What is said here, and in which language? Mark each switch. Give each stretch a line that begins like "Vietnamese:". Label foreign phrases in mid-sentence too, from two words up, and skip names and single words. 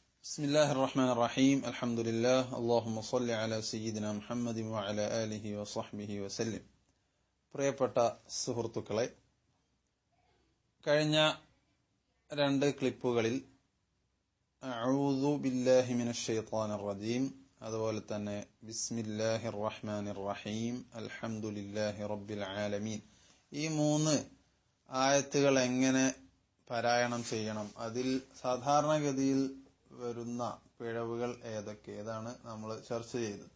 Arabic: بسم الله الرحمن الرحيم الحمد لله اللهم صل على سيدنا محمد وعلى آله وصحبه وسلم.
Malayalam: പ്രിയപ്പെട്ട സുഹൃത്തുക്കളെ, കഴിഞ്ഞ രണ്ട് ക്ലിപ്പുകളിൽ
Arabic: أعوذ بالله من الشيطان الرجيم,
Malayalam: അതുപോലെ തന്നെ
Arabic: بسم الله الرحمن الرحيم, الحمد لله رب العالمين,
Malayalam: ഈ മൂന്ന് ആയത്തുകൾ എങ്ങനെ പാരായണം ചെയ്യണം, അതിൽ സാധാരണഗതിയിൽ വരുന്ന പിഴവുകൾ ഏതാണ് നമ്മൾ ചർച്ച ചെയ്തത്.